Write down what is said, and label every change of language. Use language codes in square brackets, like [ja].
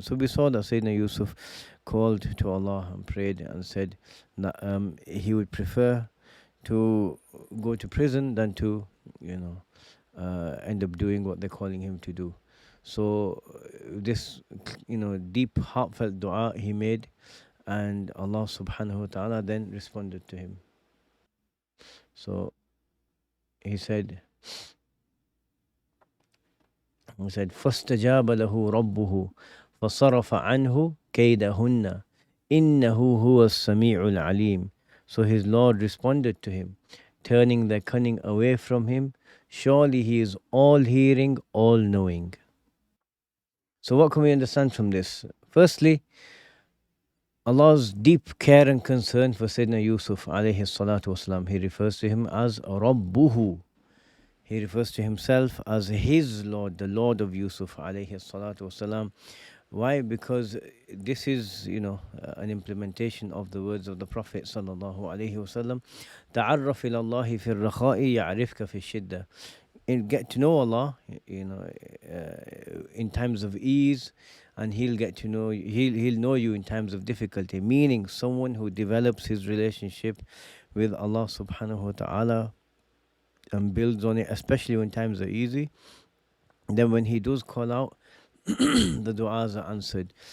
[en] So we saw that Sayyidina Yusuf called to Allah and prayed and said that he would prefer to go to prison than to end up doing what they're calling him to do. So this deep heartfelt dua he made, and Allah subhanahu wa ta'ala then responded to him. So he said [ar] فاستجاب له ربه فصرف عنه كيدهن إنه هو السميع العليم. [en] So his Lord responded to him, turning their cunning away from him. Surely he is all hearing, all knowing. So what can we understand from this? Firstly, Allah's deep care and concern for Sayyidina Yusuf alayhi salatu wasalam. He refers to him as Rabbuhu. He refers to himself as his Lord, the Lord of Yusuf alayhi salatu wasalam. Why? Because this is, an implementation of the words of the Prophet sallallahu alaihi wasallam. [ar] تعرف إلى الله في الرخاء يعرفك في الشدة. [en] And get to know Allah, in times of ease, and he'll get to know you, he'll know you in times of difficulty. Meaning, someone who develops his relationship with Allah subhanahu wa ta'ala and builds on it, especially when times are easy, then when he does call out, the du'as are answered.